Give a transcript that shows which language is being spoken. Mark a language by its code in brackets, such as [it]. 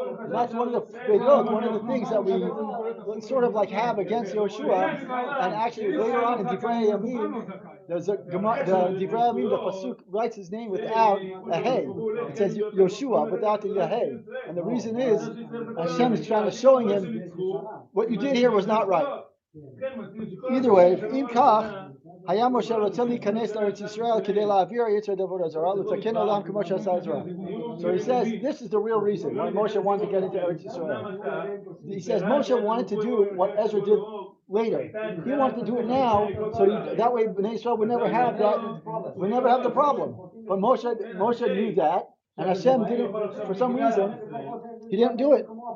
[en] And that's one of the things that we sort of like have against Yoshua. And actually later on in Divrei Yamim, there's the Divrei Yamim, the pasuk writes his name without a hey. It says Yoshua without the hey. And the reason is Hashem is trying to showing him what you did here was not right. Either way, [he] אם כך, היה משה רוצה להיכנס לארץ ישראל כדי להעביר יצר עבודה זרה, לתקן עולם כמו שעשה עזרא. [en] So he says, this is the real reason why Moshe wanted to get into Eretz Yisrael. He says Moshe wanted to do what Ezra did later. He wanted to do it now, so that way Bnei Yisrael would never have the problem. But Moshe knew that, and Hashem didn't, for some reason, he didn't do it.